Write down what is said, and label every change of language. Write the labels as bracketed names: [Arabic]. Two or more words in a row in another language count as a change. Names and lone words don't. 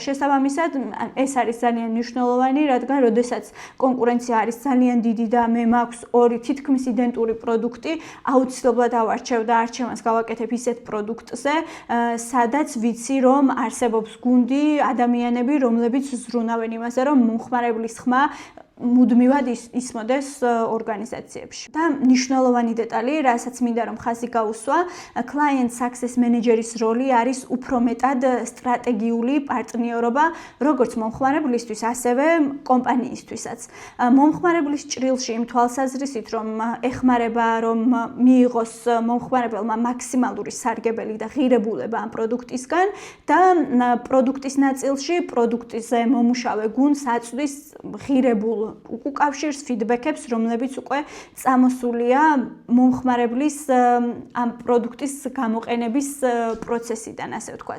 [Georgian] შესაბამისად, ეს არის ძალიან მნიშვნელოვანი, რადგან როდესაც კონკურენცია არის ძალიან დიდი და მე მაქვს ორი თითქმის იდენტური პროდუქტი, აუცილებლად ავარჩევ და არჩევანს გავაკეთებ ისეთ პროდუქტზე, სადაც ვიცი, რომ არსებობს გუნდი, ადამიანები, რომლებიც ზრუნავენ იმაზე, რომ მომხმარებლის ხმა მუდმივად ისმოდეს ორგანიზაციებში. და მნიშვნელოვანი დეტალი, რასაც მინდა რომ ხაზი გაუსვა, [English] client success manager- [Georgian] ის როლი არის უფრო მეტად სტრატეგიული პარტნიორობა, როგორც მომხმარებლისთვის, ასევე კომპანიისთვისაც. მომხმარებლის ჭრილში იმ თვალსაზრისით, რომ ეხმარება, რომ მიიღოს მომხმარებელმა მაქსიმალური სარგებელი და ღირებულება ამ პროდუქტისგან და პროდუქტის ნაწილში პროდუქტზე მომუშავე გუნდს აწვდის ღირებულ უკავშირს, ფიდბექებს, რომლებიც უკვე წამოსულია მომხმარებლის ამ პროდუქტის გამოყენების პროცესიდან, ასე ვთქვათ.